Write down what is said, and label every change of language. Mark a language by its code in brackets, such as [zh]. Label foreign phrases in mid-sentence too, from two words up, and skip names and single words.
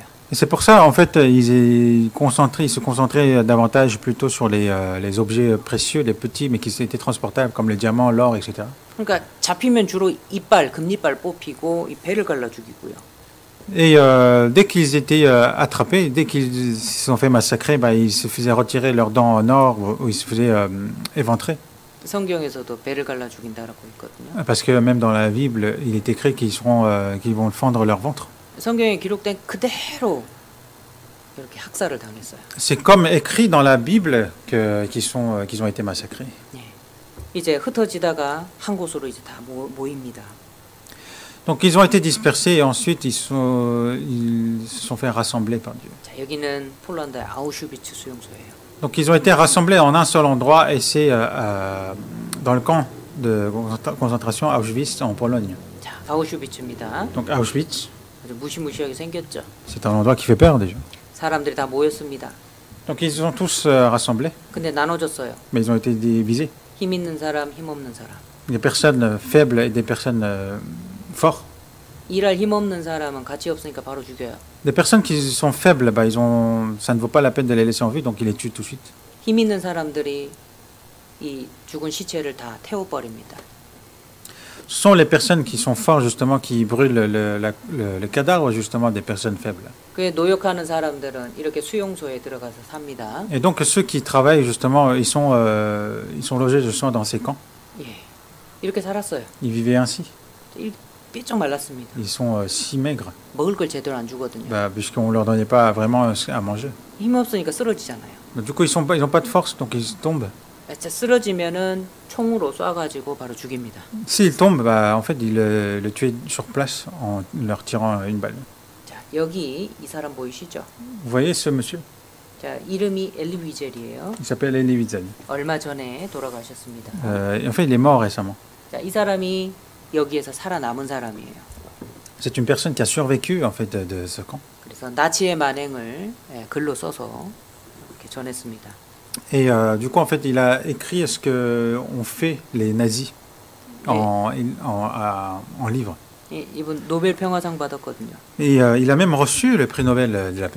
[fr] Et c'est pour ça, en fait, ils se concentraient davantage plutôt sur les objets précieux, les petits, mais qui étaient transportables, comme les diamants, l'or, etc. [ko] 그러니까 잡히면 주로 금이빨 뽑히고 이 배를 갈라 죽이고요. [fr] Et dès qu'ils étaient attrapés, dès qu'ils se sont fait massacrer, ils se faisaient retirer leurs dents en or ou ils se faisaient éventrer. [ko] 성경에서도 배를 갈라 죽인다라고 있거든요. [fr] Parce que même dans la Bible, il est écrit qu'ils vont fendre leur ventre. [ko] 성경에 기록된 그대로 이렇게 학살을 당했어요. [fr] C'est comme écrit dans la Bible qu'ils ont été massacrés. [ko] 예. 이제 흩어지다가 한 곳으로 이제 다 모입니다. [fr] Donc ils ont été dispersés et ensuite ils se sont fait rassembler par Dieu. [ko] 자, 여기는 폴란드의 아우슈비츠 수용소예요. [fr] Donc ils ont été rassemblés en un seul endroit et c'est dans le camp de concentration Auschwitz en Pologne. [ko] 자, 아우슈비츠입니다. [fr] Donc Auschwitz, [ko] 아주 무시무시하게 생겼죠. [fr] c'est un endroit qui fait peur déjà. [ko] 사람들이 다 모였습니다. [fr] Donc ils sont tous rassemblés, [ko] 근데 나눠졌어요. [fr] mais ils ont été divisés. [ko] 힘 있는 사람, 힘 없는 사람. [fr] Des personnes faibles et des personnes fortes. [ko] 일할 힘 없는 사람은 가치 없으니까 바로 죽여요. [fr] Des personnes qui sont faibles, ça ne vaut pas la peine de les laisser en vie, donc ils les tuent tout de suite. [ko] 힘 있는 사람들이 이 죽은 시체를 다 태워버립니다. [fr] Ce sont les personnes qui sont fortes, justement, qui brûlent le cadavre, justement, des personnes faibles. [ko] 그에 노역하는 사람들은 이렇게 수용소에 들어가서 삽니다. [fr] Et donc, ceux qui travaillent, justement, ils sont logés, justement, dans ces camps. [ko] 예, 이렇게 살았어요. [fr] Ils vivaient ainsi. [ko] 삐쩍 말랐습니다. [fr] Ils sont si maigres, [ko] 먹을 걸 제대로 안 주거든요. [fr] puisqu'on ne leur donnait pas vraiment à manger. [ko] 힘 없으니까 쓰러지잖아요. [fr] Donc, du coup, ils n'ont pas de force, donc ils tombent. [ko] 진짜 쓰러지면은 총으로 쏴가지고 바로 죽입니다. [fr] S'ils tombent, en fait, ils le tuaient sur place en leur tirant une balle. [ko] 자, 여기 이 사람 보이시죠? [fr] Vous voyez ce monsieur? [ko] 자, 이름이 엘리 위젤이에요. [fr] Il s'appelle Elie Wiesel. [ko] 얼마 전에 돌아가셨습니다. [fr] En fait, il est mort récemment. [ko] 자, 이 사람이 여기에서 살아남은 사람이에요. [fr] C'est une personne qui a survécu en fait de ce camp. [ko] 그래서 나치의 만행을 글로 써서 이렇게 전했습니다. [fr] Et du coup, en fait, il a écrit ce que ont fait les nazis en livre. [ko] 이분 노벨 평화상 받았거든요. [fr] Et il a même reçu le prix Nobel de la paix.